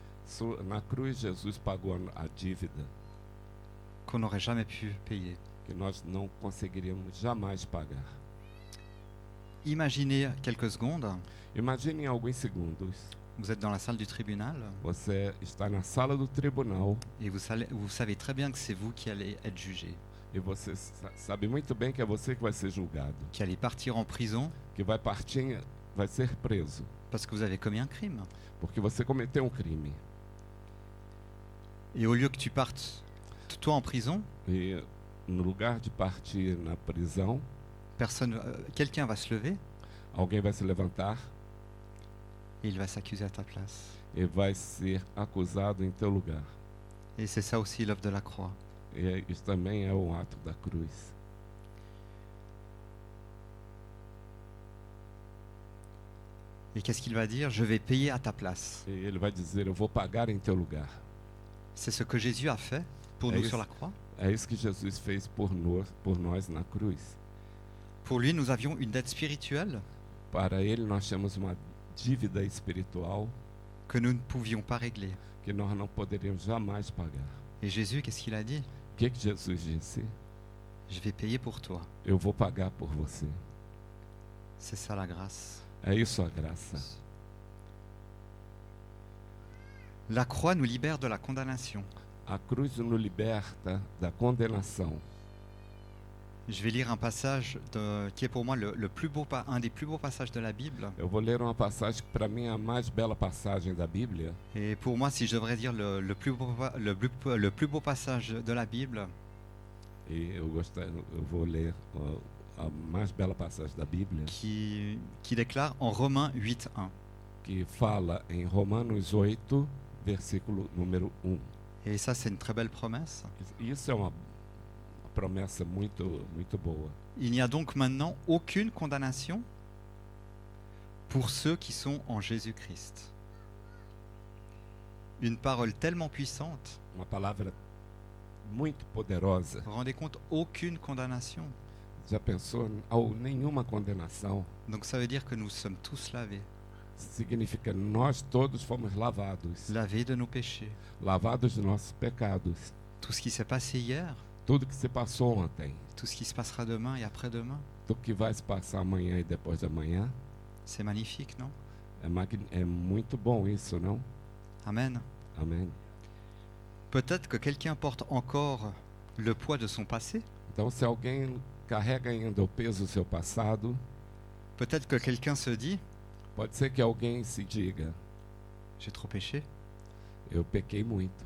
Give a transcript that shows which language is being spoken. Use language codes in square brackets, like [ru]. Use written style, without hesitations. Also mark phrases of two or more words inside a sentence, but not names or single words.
[pt] Na cruz, Jesus pagou a dívida [fr] qu'on n'aurait jamais pu payer. [pt] que nós não conseguiríamos jamais pagar. [fr] Imaginez quelques secondes, [pt] Imagine em alguns segundos, [fr] vous êtes dans la salle du tribunal [pt] você está na sala do tribunal [fr] et vous savez très bien que c'est vous qui allez être jugé, [pt] e você sabe muito bem que é você que vai ser julgado, [fr] qui allez partir en prison [pt] que vai partir, vai ser preso, [fr] parce que vous avez commis un crime. [pt] porque você cometeu um crime. [fr] Et au lieu que tu partes toi en prison, [pt] E no lugar de partir na prisão, [fr] quelqu'un va se lever [pt] alguém vai se levantar [fr] et il va s'accuser à ta place. [pt] e vai ser acusado em teu lugar. [fr] Et c'est ça aussi l'œuvre de la croix. [pt] E isso também é um ato da cruz. [fr] Et qu'est-ce qu'il va dire? Je vais payer à ta place. [pt] E ele vai dizer, eu vou pagar em teu lugar. [fr] C'est ce que Jésus a fait pour nous sur la croix. [pt] É isso que Jesus fez por nós na cruz. [fr] Pour lui, nous avions une dette spirituelle [pt] Para ele, nós temos uma dívida espiritual [fr] que nous ne pouvions pas régler. [pt] que nós não poderíamos jamais pagar. [fr] Et Jésus, qu'est-ce qu'il a dit? [pt] O que Jesus disse? [fr] Je vais payer pour toi. [pt] Eu vou pagar por você. [fr] C'est ça la grâce. [pt] É isso a graça. [fr] La croix nous libère de la condamnation. [pt] A cruz nos liberta da condenação. [fr] Je vais lire un passage qui est pour moi un des plus beaux passages de la Bible. [pt] Eu vou ler uma passagem que para mim é a mais bela passagem da Bíblia. [fr] Et pour moi, si je devrais dire le plus beau passage de la Bible, [pt] E eu vou ler a mais bela passagem da Bíblia, [fr] qui déclare en Romains 8:1. [pt] que fala em Romanos 8, versículo número 1. [fr] Et ça, c'est une très belle promesse. [pt] Isso é uma promessa muito boa. [fr] Il n'y a donc maintenant aucune condamnation pour ceux qui sont en Jésus-Christ. Une parole tellement puissante. [pt] Uma palavra muito poderosa. [fr] Vous vous rendez compte? Aucune condamnation. [pt] Já pensou? Nenhuma condenação. [fr] Donc ça veut dire que nous sommes tous lavés. [pt] Significa nós todos fomos lavados. [fr] Lavés de nos péchés. [pt] Lavados de nossos pecados. [fr] Tout ce qui s'est passé hier, [pt] Tudo que se passou ontem, [fr] tout ce qui se passera demain et après-demain, [pt] tudo que vai se passar amanhã e depois de amanhã, [fr] c'est magnifique, non? [pt] é muito bom isso, não? [fr] Amen. [pt] Amém. [fr] Peut-être que quelqu'un porte encore le poids de son passé. [pt] Então, se alguém carrega ainda o peso do seu passado, [fr] Peut-être que quelqu'un se dit, [pt] pode ser que alguém se diga: [fr] j'ai trop péché. [pt] eu pequei muito.